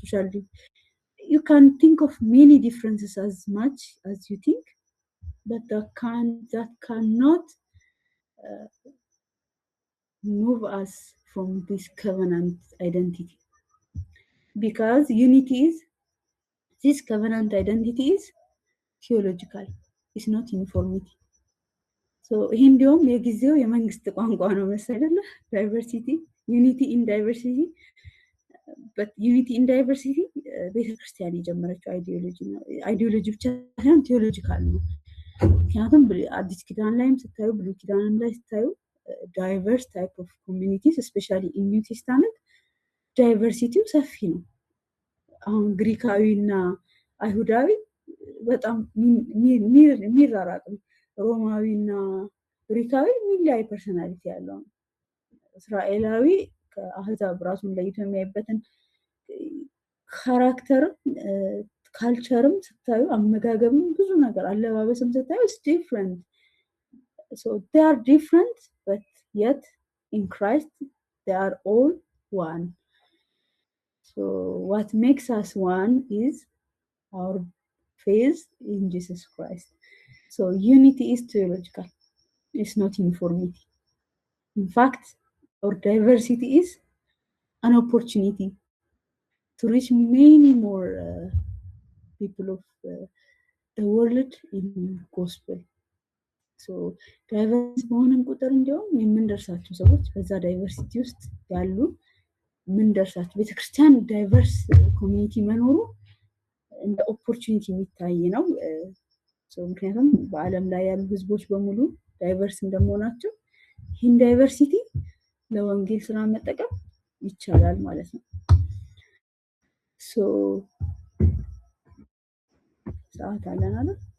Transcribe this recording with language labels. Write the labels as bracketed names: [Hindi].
[English] Socially, you can think of many differences as much as you think, but that cannot move us from this covenant identity, because unity is this covenant identity is theological, it's not uniformity. [Amharic] So ይሄ እንዲያውም የጊዜው የመንግስት ቋንቋ ነው መሰለኝ [English] diversity, unity in diversity. But unity in diversity [Amharic] ቤተክርስቲያን የጀመረችው አይዲዮሎጂ ብቻ ሳይሆን ቴዎሎጂካል ነው። ምክንያቱም አዲስ ኪዳን ላይም ስታዩ ብሉይ ኪዳንም ላይ ስታዩ [English] ዳይቨርስ ታይፕ ኦፍ ኮሚኒቲስ ስፔሻሊ ኢን ኒው ቴስታመንት [Amharic] ዳይቨርሲቲው ሰፊ ነው። አሁን ግሪካዊና አይሁዳዊ በጣም የሚራራቅ ነው። ሮማዊና ግሪካዊ ሚሊያይ ፐርሰናሊቲ ያለው ነው። እስራኤላዊ ከአህዛብ ራሱን ለይቶ የሚያይበትን ካራክተር ካልቸርም ስታዩ አመጋገብም ብዙ ነገር አለባበስም ስታዩ [English] is different. So they are different but yet in Christ they are all one. So what makes us one is our faith in Jesus Christ. So unity is theological, it's not uniformity. In fact, our diversity is an opportunity to reach many more people of the world in gospel. [Amharic] So diverse በሆነን ቁጥር እንዲያውም የምንደርሳቸው ሰዎች በዛ ዳይቨርሲቲ ውስጥ ያሉ ምንደርሳቸው ቤተክርስቲያን ዳይቨርስ ኮሚኒቲ መኖሩ እንደ ኦፖርቹኒቲ የሚታይ ነው። ምክንያቱም በዓለም ላይ ያሉ ህዝቦች በሙሉ ዳይቨርስ እንደመሆናቸው ይህን ዳይቨርሲቲ ለወንጌል ስራ መጠቀም ይቻላል ማለት ነው። ሰዓት አለን አይደል?